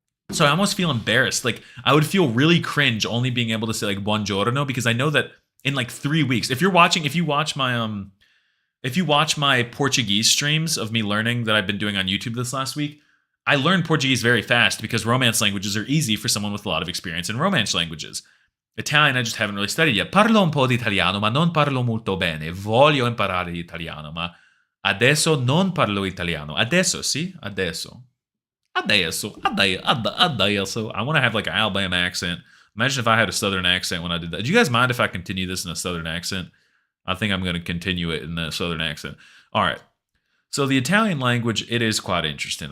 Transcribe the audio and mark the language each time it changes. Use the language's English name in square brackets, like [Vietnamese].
[English] So I almost feel embarrassed. Like, I would feel really cringe only being able to say like buongiorno, because I know that in like 3 weeks, if you watch my Portuguese streams of me learning that I've been doing on YouTube this last week, I learned Portuguese very fast because Romance languages are easy for someone with a lot of experience in Romance languages. Italian, I just haven't really studied yet. [Italian] Parlo un po' di italiano, ma non parlo molto bene. Voglio imparare l'italiano, ma adesso non parlo italiano. Adesso, sì? Adesso. [English] I want to have like an Alabama accent. Imagine if I had a Southern accent when I did that. Do you guys mind if I continue this in a Southern accent? I think I'm going to continue it in a Southern accent. All right. So the Italian language, it is quite interesting.